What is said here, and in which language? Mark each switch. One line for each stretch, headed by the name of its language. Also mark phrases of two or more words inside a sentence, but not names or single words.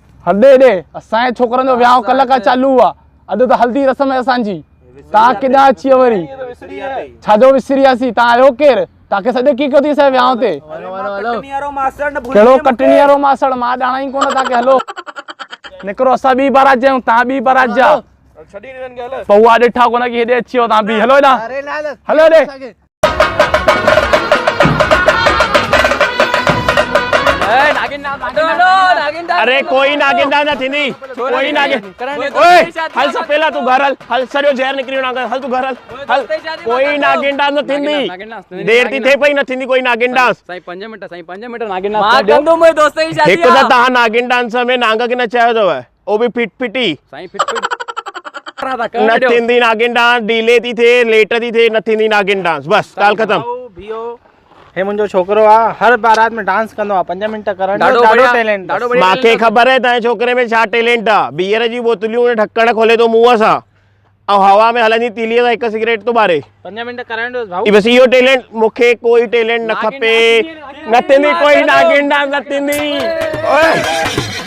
Sindhi: हॾे ॾे असांजे छोकरनि जो विहांउ कल्ह खां चालू आहे अॼु त हल्दी रसम आहे असांजी तव्हां केॾां अची वियो वरी छाजो विसरी वियासीं तव्हां आहियो केरु तव्हांखे सॼो की कयो थी असांजे विहांउ ते कटनी वारो मासड़ न कहिड़ो कटनी वारो मासड़ मां ॼाणा ई कोन तव्हांखे हलो निकिरो असां ॿी बारात जायूं तव्हां ॿी बारात जा छॾी ॾिननि खे हल पौआ ॾिठा कोन की हेॾे अची वियो तव्हां बि हलो हेॾां अरे लाल हलो ॾे ए नागिन नागिन अरे कोई नागिन डांस न थींदी कोई नागिन ओए हल सपेला तू घर हल सॼो ज़हर निकिरी वञा हल तू घर हल कोई नागिन डांस न थींदी देर थी थिए पई न थींदी कोई नागिन डांस साईं 5 मिंट नागिन मां नाच कंदो मुंहिंजे दोस्त जी शादी हिकु त तव्हां नागिन डांस में नांग खे नचायो अथव ओ बि फिट फिटी साईं फिट न थींदी नागिन डांस डिले थी थिए लेट थी थिए न थींदी नागिन डांस बस ॻाल्हि ख़तमु भियो हे मुंहिंजो छोकिरो आहे हर बारात में डांस कंदो आहे 5 मिंट करण ॾाढो ॾाढो बढ़िया, टैलेंट ॾाढो बढ़िया। मूंखे ख़बर आहे तव्हांजे छोकिरे में छा टैलेंट आहे बीयर जी बोतलियूं ढक्कण खोले थो मुंहं सां ऐं हवा में हलंदी तीलीअ सां हिकु सिगरेट थो ॿारे 5 मिंट करण ॾियो भाऊ बस इहो टैलेंट मूंखे कोई टैलेंट न खपे न थींदी कोई नागिन डांस न थींदी ओए